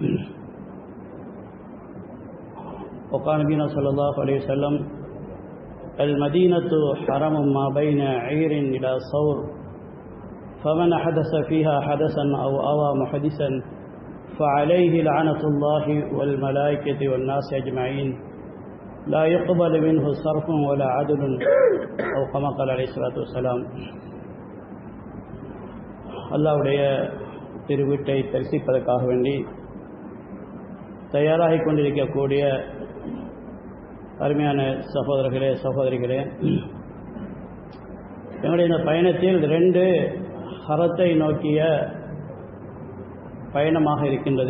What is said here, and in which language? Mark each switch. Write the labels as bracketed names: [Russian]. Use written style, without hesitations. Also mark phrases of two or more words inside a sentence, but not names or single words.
[Arabic] وقال نبينا صلى الله عليه وسلم المدينة حرم ما بين عير إلى صور فمن حدث فيها حدثا أو أوى محدثا فعليه لعنة الله والملائكة والناس أجمعين لا يقبل منه صرف ولا عدل أو كما قال عليه الصلاة والسلام. [Tamil] அல்லாஹ்வுடைய திருவீட்டை தரிசிப்பதற்காக வேண்டி தயாராகி கொண்டிருக்கக்கூடிய அருமையான சகோதரர்களே சகோதரிகளே, என்னுடைய இந்த பயணத்தில் 2 ஹரத்தை நோக்கிய பயணமாக இருக்கின்றது.